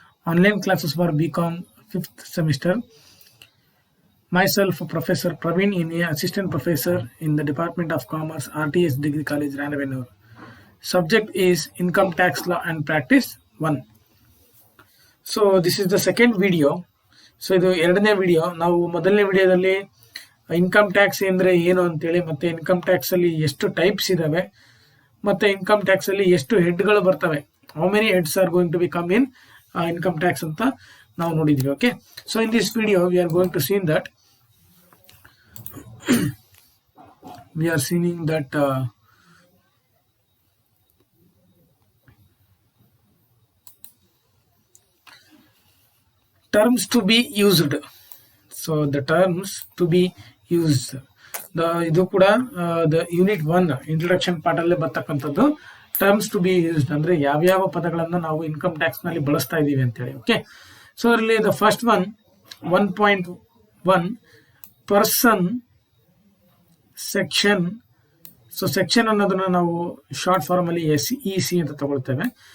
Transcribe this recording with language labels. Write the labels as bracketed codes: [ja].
[en] Online classes for BCom 5th semester. Myself, Professor Praveen Inia, Assistant Professor in the Department of Commerce, RTS Degree College, Ranebennur. Subject is Income Tax Law and Practice 1. So this is the second video. [kn] So ಇದು ಎರಡನೇ video. ನಾವು ಮೊದಲನೇ ವಿಡಿಯೋದಲ್ಲಿ income tax ಅಂದ್ರೆ ಏನು ಅಂತೇಳಿ, ಮತ್ತೆ income tax ಅಲ್ಲಿ ಎಷ್ಟು ಟೈಪ್ಸ್ ಇದಾವೆ, ಮತ್ತೆ ಇನ್ಕಮ್ ಟ್ಯಾಕ್ಸ್ ಅಲ್ಲಿ ಎಷ್ಟು ಹೆಡ್ಗಳು ಬರ್ತವೆ, [en] how many heads are going to be come in income tax [kn] ಅಂತ ನಾವು ನೋಡಿದ್ವಿ. [en] Okay, so in this video we are going to seen that we are seeing that terms to be used. So the terms to be used, [kn] ಇದು ಕೂಡ [en] the unit 1 introduction part [kn] ಅಲ್ಲಿ ಬರ್ತಕ್ಕಂಥದ್ದು. Terms to be used ಅಂದ್ರೆ ಯಾವ್ಯಾವ ಪದಗಳನ್ನ ನಾವು income tax ನಲ್ಲಿ ಬಳಸ್ತಾ ಇದೀವಿ ಅಂತ ಹೇಳಿ. [en] okay, so [kn] ಅದರಲ್ಲಿ [en] The first one 1.1 person section. [kn] So section ಅನ್ನೋದನ್ನ ನಾವು ಶಾರ್ಟ್ ಫಾರ್ಮ್ ಅಲ್ಲಿ SEC ಅಂತ ತಗೊಳ್ತೇವೆ.